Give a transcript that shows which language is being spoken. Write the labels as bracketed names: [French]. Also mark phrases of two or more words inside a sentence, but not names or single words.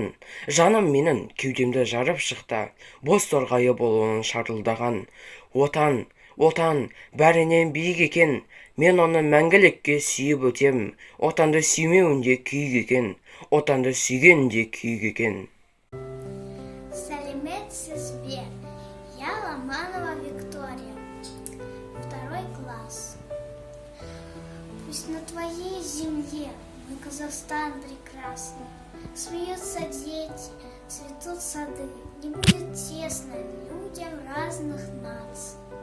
[Kazakh] Жаным менің кеудемді жарып шықты, боз торғайы болуын шарылдаған. Отан, отан, бәрінен биік екен, мен оны мәңгілікке сүйіп өтем. Отанды сүймеуінде күйік екен, отанды сүйгенде күйік екен. [Russian] Сбер. Я Ломанова Виктория, 2 класс. Пусть на твоей земле, мой Казахстан прекрасный, смеются дети, цветут сады, не будет тесно людям разных наций.